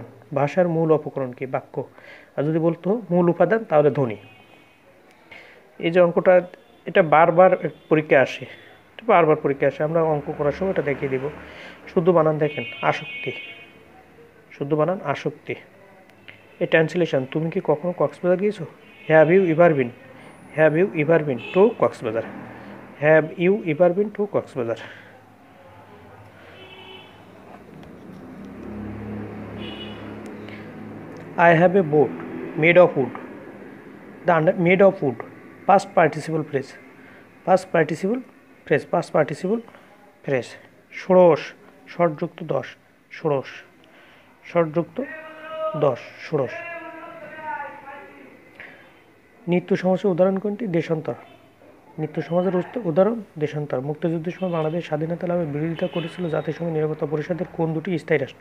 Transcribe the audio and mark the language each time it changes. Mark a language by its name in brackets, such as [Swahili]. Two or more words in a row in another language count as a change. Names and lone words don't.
[Bangla] ভাষার মূল উপকরণ কি? বাক্য। আর যদি বলতো মূল উপাদান, তাহলে ধ্বনি। এই যে অঙ্কটা, এটা বারবার পরীক্ষায় আসে, আমরা অঙ্ক করার সময় এটা দেখিয়ে দিব। শুদ্ধ বানান দেখেন, আসক্তি, শুদ্ধ বানান আসক্তি। এই ট্রান্সলেশন, তুমি কি কখনো কক্সবাজার গিয়েছো? [English] Have you ever been, have you ever been to Cox's Bazar, have you ever been to Cox's Bazar. I have a boat made of wood. Made of wood. Past participle phrase. Past participle phrase. Past participle phrase. [Bangla] ষোড়শ, ষড়যুক্ত 10, ষোড়শ, ষড়যুক্ত 10, ষোড়শ। নিত্য সমাজের উদাহরণ কোনটি? দেশান্তর। নিত্য সমাজের উদাহরণ দেশান্তর। মুক্তিযুদ্ধের সময় বাংলাদেশ স্বাধীনতা লাভের বিরোধিতা করেছিল জাতিসংঘের নিরাপত্তা পরিষদের কোন দুটি স্থায়ী রাষ্ট্র?